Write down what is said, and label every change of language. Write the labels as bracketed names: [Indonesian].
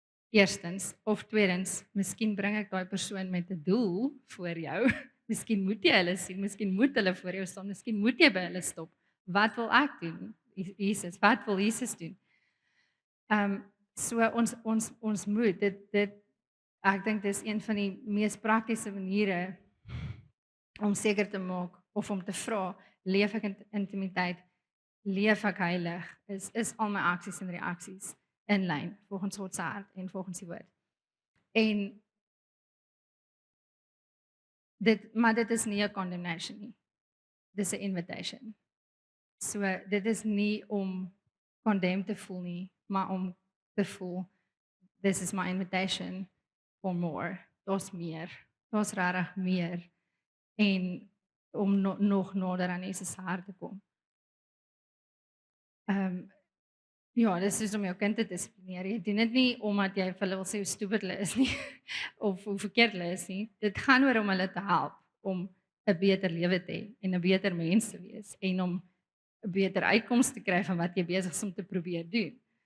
[Afrikaans] Eerstens of tweedens, miskien bring ek daai persoon met 'n doel voor jou. Miskien moet jy hulle sien, miskien moet hulle voor jou staan, miskien moet jy by hulle stop. Wat wil ek doen? Jesus, wat wil Jesus doen? So ons moet dit ek dink dis een van die mees praktiese maniere om seker te maak of om te vra, leef ek in intimiteit? Leef ek heilig? Is al my aksies en reaksies in lyn volgens God se hart en volgens die woord. En dit is nie 'n condemnation nie. Dis 'n invitation. So dit is nie om condemned te voel nie, maar om te voel [English] this is my invitation for more. [Afrikaans] Daar's meer. Daar's regtig meer en om nog nader aan Jesus se hart te kom. Ja, dis is om jou kind te dissiplineer. Jy doen dit nie omdat jy vir hulle wil sê hoe stupid hulle is nie of hoe verkeerd hulle is nie. Dit gaan oor om hulle te help om 'n beter lewe te hê en 'n beter mens te wees en om 'n beter uitkoms te kry van wat jy besig is om te probeer doen.